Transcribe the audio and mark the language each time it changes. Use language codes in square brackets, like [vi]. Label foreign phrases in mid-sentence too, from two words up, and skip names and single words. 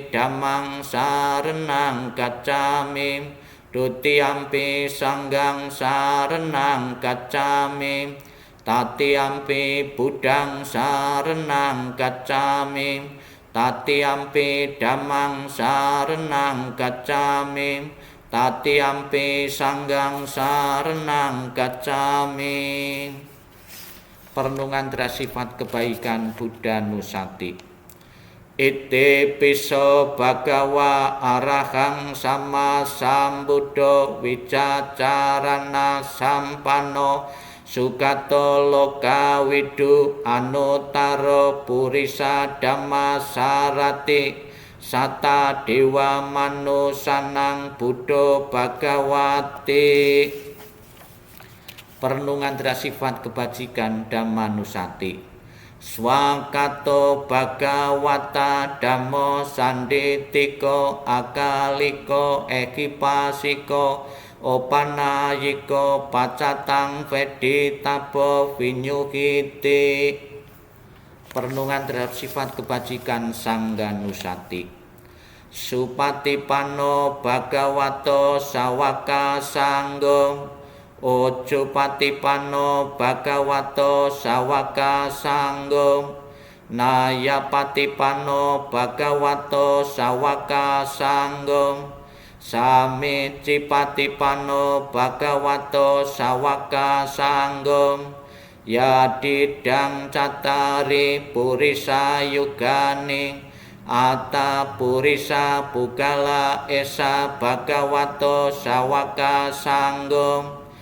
[pi] Dhammang saranang gacchami, Dutiyampi Sanghang saranang gacchami, Tatiyampi Buddhang saranang gacchami, Tatiyampi Dhammang saranang gacchami, Tatiyampi Sanghang saranang gacchami. [id] Perenungan bersifat kebaikan Buddha Nusati. [pi] Ite piso bhagawa arahang sama sambuddho wicacarana sampano sugato loka widu anutaro purisa dhamma sarati sata dewa manusanang buddho bhagawati. [id] Perenungan bersifat kebajikan Dhammanusati. [pi] Swakato Bhagawata Dhammo Sanditiko Akaliko Ekipasiko Opanayiko Pacatang Veditabo Vinyuhiti. [id] Perenungan terhadap sifat kebajikan Sangganusati. [pi] Supatipano Bhagavato Sawaka Sanggo, Ojo patipano Bhagavato Sawaka Sanggo, Naya patipano Bhagavato Sawaka Sanggo, Samici patipano Bhagavato Sawaka Sanggo, Yadidang catari purisa yugani, Ata purisa pugala esa Bhagavato Sawaka Sanggo,